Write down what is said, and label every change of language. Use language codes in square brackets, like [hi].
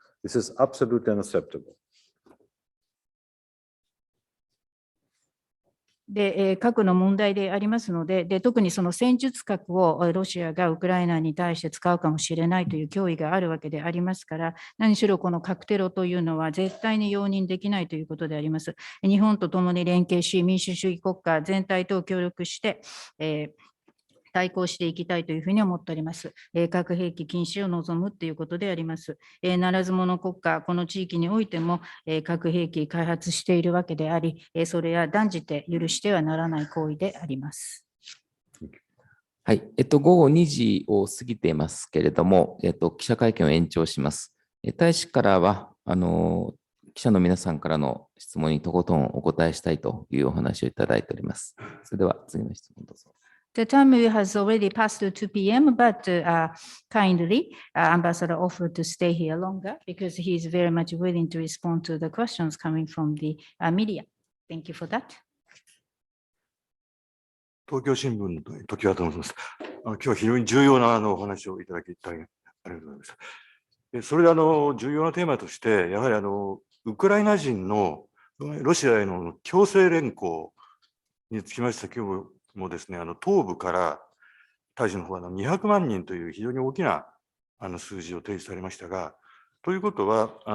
[en] This is absolutely unacceptable. [ja] で、核の問題でありますので、特にその戦術核をロシアがウクライナに対して使うかもしれないという脅威があるわけでありますから、何しろこの核テロというのは絶対に容認できないということであります。日本と共に連携し、民主主義国家全体と協力して、対抗していきたいというふうに思っております。核兵器禁止を望むということであります。ならず者国家、この地域においても核兵器開発しているわけであり、それは断じて許してはならない行為であります。はい、午後2時を過ぎていますけれども、記者会見を延長します。大使からは、記者の皆さんからの質問にとことんお答えしたいというお話をいただいております。それでは次の質問どうぞ。 [en] The time has already passed to 2 p.m., but kindly, Ambassador offered to stay here longer because he is very much willing to respond to the questions coming from the media. Thank you for that. [ja] 東京新聞の時はと思います。今日は非常に重要なお話をいただき大変ありがとうございました。それで重要なテーマとして、やはりウクライナ人のロシアへの強制連行につきまして、今日もですね、東部から大使の方は200万人という非常に大きな数字を提示されましたが、ということは、